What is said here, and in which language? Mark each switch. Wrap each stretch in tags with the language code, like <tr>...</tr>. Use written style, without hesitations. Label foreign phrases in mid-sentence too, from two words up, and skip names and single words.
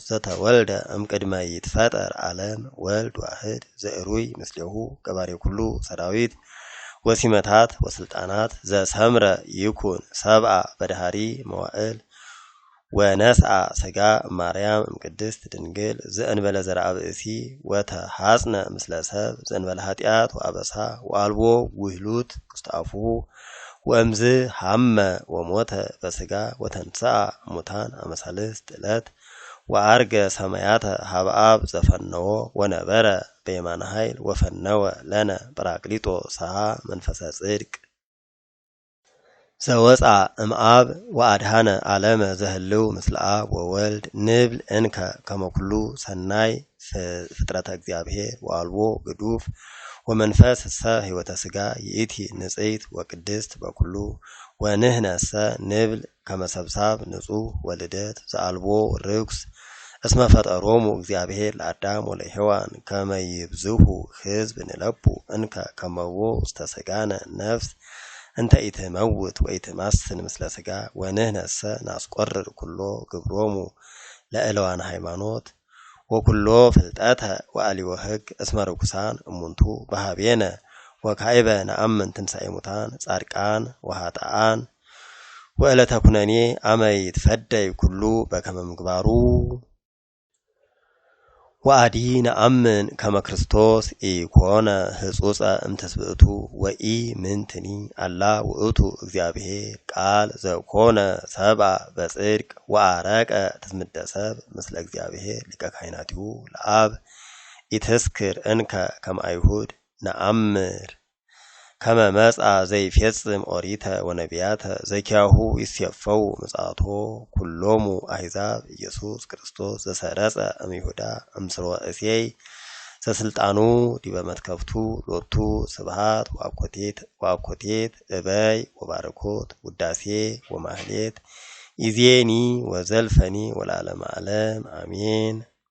<gez>ዘተወልደ እምቅድመ ይትፈጠር ዓለም ወልድ ዋህድ ዘእሩይ ምስሌሁ ገባሬ ኩሉ ሰራዊት ወሲመታት ወስልጣናት ዘሰምረ ይኩን ሰብአ በዳህሪ መዋዕል ወነስአ ሥጋ ማርያም እምቅድስት ድንግል ዘእንበለ ዘርአ ብእሲ ወተሐጽነ ምስለ ሰብ ዘእንበለ ኃጢአት ወአበሳ ወአልቦ ውህሉት ውስተ አፉሁ ወእምዝ ሐመ ወሞተ በሥጋ ወተንሥአ ሙታን አመሳልስት ዕለት ወአርገ ሰማያተ ሀበ አብ ዘፈነዎ ወነበረ በየማነ ኃይል ወፈነወ ለነ ጰራቅሊጦ ሰሃ መንፈሰ ጽድቅ ዘወፃ እምአብ ወአድሃነ ዓለመ ዘህልው ምስለ አብ ወወልድ ንብል እንከ ከመ ኩሉ ሰናይ ፍጥረተ እግዚአብሔር ወአልቦ ግዱፍ ወመንፈስ እሰ ሕይወተ ሥጋ ይእቲ ንጽሕት ወቅድስት በኩሉ ወንህነሰ ንብል ከመ ሰብሳብ ንጹሕ ወልደት ዘአልቦ ርኩስ እስመ ፈጠሮሙ እግዚአብሔር ለአዳም ወለሔዋን ከመ ይብዝሑ ሕዝብ ንለቡ እንከ ከመቦ ውስተ ሥጋነ ነፍስ እንተ ኢትመውት ወኢትማስን ምስለ ሥጋ ወንህነሰ ናስቆርር ኩሎ ግብሮሙ ለእለዋን ሃይማኖት ወኩሎ ፍልጠተ ወአሊወ ሕግ እስመ ርኩሳን እሙንቱ በሃቤነ ወካዕበ ነአምን ትንሣኤ ሙታን ጻድቃን ወኃጥኣን ወዕለተ ኩነኔ አመ ይትፈደይ ኩሉ በከመ ምግባሩ ወአዲ ነአምን ከመ ክርስቶስ ኢኮነ ህጹጸ እምትስብእቱ ወኢ ምንትኒ አላ ውእቱ እግዚአብሔር ቃል ዘኮነ ሰብአ በጽድቅ ወአረቀ ትዝምደ ሰብ ምስለ እግዚአብሔር ሊቀ ካህናቲሁ ለአብ ኢትስክር እንከ ከመ አይሁድ ነአምር ከመ መጽአ ዘይፌጽም ኦሪተ ወነቢያተ ዘኪያሁ ይሴፈው ምጽአቶ ኩሎሙ አሕዛብ ኢየሱስ ክርስቶስ ዘሰረጸ እምይሁዳ እምስርወ እሴይ ዘስልጣኑ ዲበ መትከፍቱ ሎቱ ስብሐት ወአኮቴት እበይ ወባረኮት ውዳሴ ወማህሌት ይዜኒ ወዘልፈኒ ወለዓለመ ዓለም አሜን።</gez>